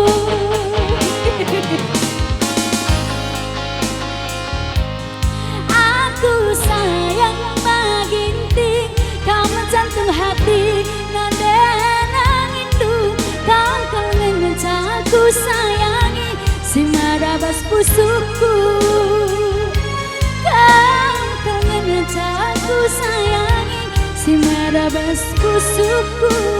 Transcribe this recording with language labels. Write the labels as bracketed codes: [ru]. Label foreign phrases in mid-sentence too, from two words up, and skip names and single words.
[id] Aku sayang Mama Ginting, kamu jantung hati, nandang rindu, kau kangen aku sayangi, [btx] si madabas pusuku. [id] Kau kangen aku sayangi, [btx] si madabas pusuku.